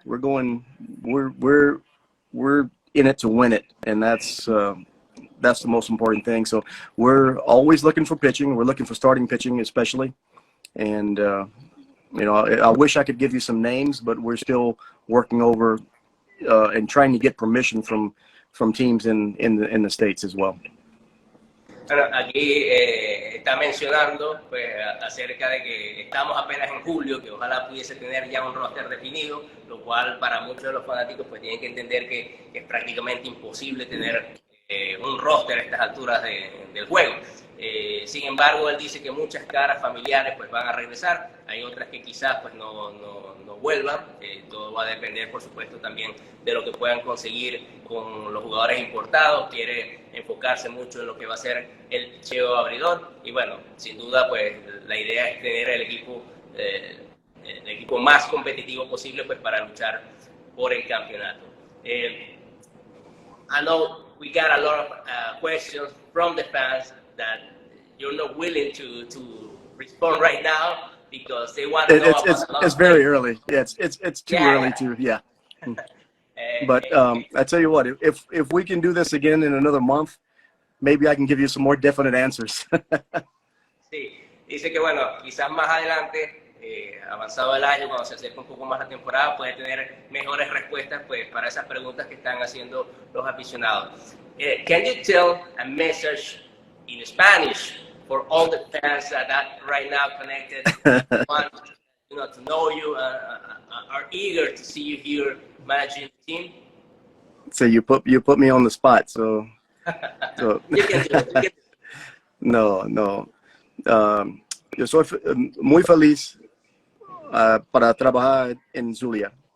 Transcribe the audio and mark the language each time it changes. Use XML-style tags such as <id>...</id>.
<en>We're in it to win it, and that's the most important thing. So we're always looking for pitching. We're looking for starting pitching, especially. And you know, I wish I could give you some names, but we're still working over and trying to get permission from teams in the States as well.</en> <es>Bueno, aquí está mencionando pues, acerca de que estamos apenas en julio, que ojalá pudiese tener ya un roster definido, lo cual para muchos de los fanáticos pues tienen que entender que es prácticamente imposible tener un roster a estas alturas del juego. Sin embargo, él dice que muchas caras familiares pues van a regresar, hay otras que quizás pues no vuelvan. Todo va a depender, por supuesto, también de lo que puedan conseguir con los jugadores importados. Quiere enfocarse mucho en lo que va a ser el picheo abridor, y bueno, sin duda pues la idea es tener el equipo más competitivo posible pues para luchar por el campeonato.</es> <en>I know we got a lot of questions from the fans that you're not willing to respond right now because they want to know it's very early. Yeah, it's too early to, yeah. But I tell you what, if we can do this again in another month, maybe I can give you some more definite answers.</en> <es>Sí, dice que bueno, quizás más adelante, avanzado el año, cuando se acerque un poco más la temporada, puede tener mejores respuestas pues para esas preguntas que están haciendo los aficionados.</es> <en>Can you tell a message in Spanish for all the fans that are right now connected, want to know you, are eager to see you here managing the team? So you put me on the spot, so You can do it, you can do it. No.</en> <es>Yo soy muy feliz para trabajar en Zulia.</es>